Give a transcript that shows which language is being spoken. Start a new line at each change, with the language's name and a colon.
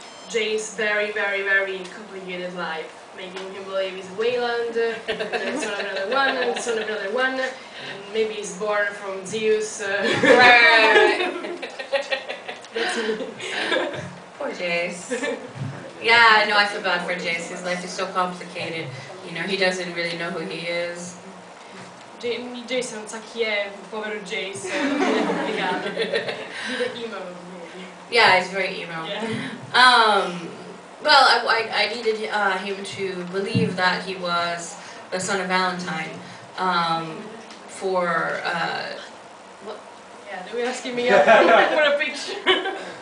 English: Jay's very complicated life, making him believe he's Wayland, and then son of another one, and son of another one, and maybe he's born from Zeus. That's me. Poor Jace. Yeah, no, I feel bad for Jace. His life is so complicated. You know, he doesn't really know who he is.
Italian: Jace non sa chi è, povero Jace, è complicato. Vive emo.
English: Yeah, he's very emo. Yeah. Well, I needed him to believe that he was the son of Valentine. What? Yeah, they were asking me for a picture.